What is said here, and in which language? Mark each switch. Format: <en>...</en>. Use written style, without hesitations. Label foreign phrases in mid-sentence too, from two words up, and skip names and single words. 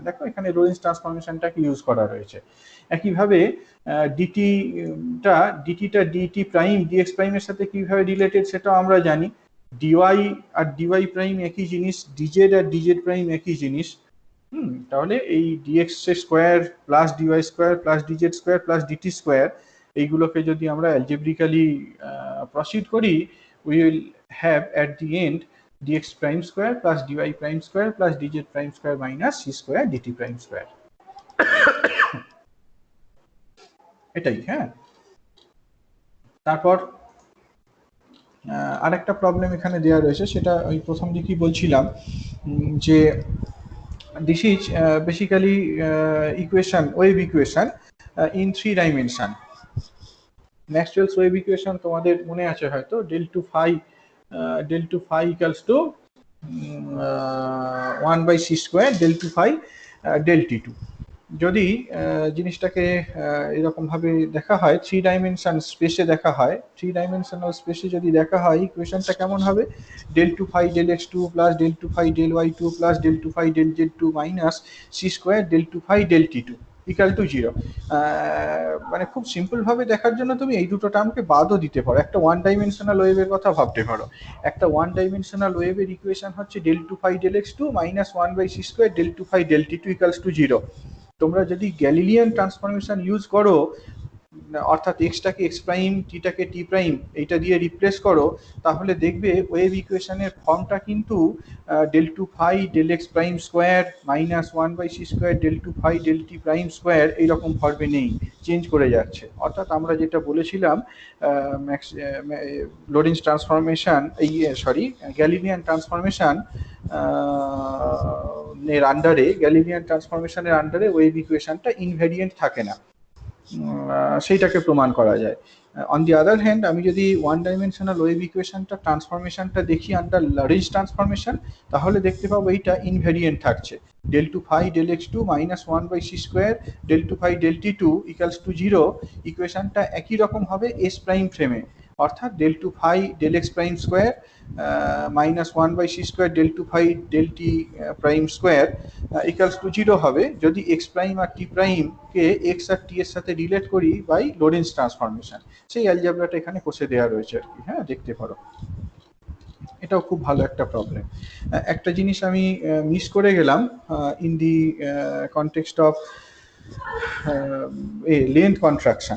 <bn>দেখো এখানে</bn> <en>Lorentz transformation</en> <bn>ইউজ করা রয়েছে। একইভাবে ডিটিটা</bn> <en>dt prime dx prime</en> <bn>সাথে কিভাবে রিলেটেড সেটাও আমরা জানি, ডিওয়াই আর</bn> <en>dy prime</en> <bn>একই জিনিস, ডিজেড আর</bn> <en>dz prime</en> <bn>একই জিনিস। তাহলে এই</bn> <en>dx square plus dy square plus dz square plus dt square,</en> <bn>এইগুলোকে যদি আমরা</bn> <en>algebraically proceed</en> <bn>করি,</bn> <en>we will have at the end dx prime square plus dy prime square plus dz prime square minus c square dt prime square।</en> <bn>এটাই, হ্যাঁ। তারপর আরেকটা প্রবলেম এখানে দেওয়া রয়েছে, সেটা ওই প্রথম দিকেই বলছিলাম যে</bn> <en>this is basically equation, wave equation in 3 dimension। Maxwell's wave equation</en> <bn>তোমাদের মনে আছে হয়তো,</bn> <en>del 2 phi equals to 1 by c square del 2 phi del t2।</en> <bn>যদি জিনিসটাকে এরকম ভাবে দেখা হয়,</bn> <en>3 dimension space</en> <bn>দেখা হয়,</bn> <en>3 dimensional space</en> <bn>যদি দেখা হয়, ইকুয়েশনটা কেমন হবে,</bn> <en>del 2 phi del x2 plus del 2 phi del y2 plus del 2 phi del z2 minus c square del 2 phi del t2 equal to 0.</en> <bn>মানে খুব সিম্পল ভাবে দেখার জন্য তুমি এই দুটো টার্মকে বাদও দিতে পারো, একটা</bn> <en>1 dimensional wave</en> <bn>কথা ভাবতে পারো।</bn> <en>একটা 1 dimensional wave equation হচ্ছে del 2 phi del x2 minus 1 by c square del 2 phi del t2 equals to 0.</en> <bn>তোমরা যদি</bn> <en>Galilean transformation use</en> <bn>করো, অর্থাৎ এক্সটাকে</bn> <en>x prime</en> <bn>টিটাকে</bn> <en>t prime</en> <bn>এইটা দিয়ে রিপ্লেস করো, তাহলে দেখবে</bn> <en>wave equation form</en> <bn>কিন্তু</bn> <en>del 2 phi del x prime square minus 1 by c square del 2 phi del t prime square</en> <bn>এইরকম ফর্মে নেই, চেঞ্জ করে যাচ্ছে। অর্থাৎ আমরা যেটা বলেছিলাম</bn> <en>Lorentz transformation, Galilean transformation</en> <bn>এর আন্ডারে,</bn> <en>Galilean transformation under wave equation invariant</en> <bn>থাকে না, সেইটাকে প্রমাণ করা যায়।</bn> <en>on the other hand,</en> <bn>আমি যদি</bn> <en>1 dimensional wave equation transformation</en> <bn>দেখি</bn> <en>under Lorentz transformation,</en> <bn>তাহলে দেখতে পাবো এইটা ইনভ্যারিয়েন্ট থাকছে।</bn> <en>del 2 phi del x2 minus 1 by c square del 2 phi del t2 equals to 0 ইকুয়েশনটা</en> <bn>একই রকম হবে</bn> <en>s prime frame, অর্থাৎ del 2 phi del x prime square minus 1 by c square del 2 phi del t prime square equals to 0</en> <bn>হবে যদি</bn> <en>x prime আর t prime কে x আর t</en> <bn>এর সাথে রিলেট করি</bn> <en>by Lorentz transformation.</en> <bn>সেই অ্যালজেব্রাটা এখানে কষে দেওয়া রয়েছে আর কি, হ্যাঁ, দেখতে পারো। এটাও খুব ভালো একটা প্রবলেম। একটা জিনিস আমি মিস করে গেলাম</bn> <en>in the context of length contraction.</en>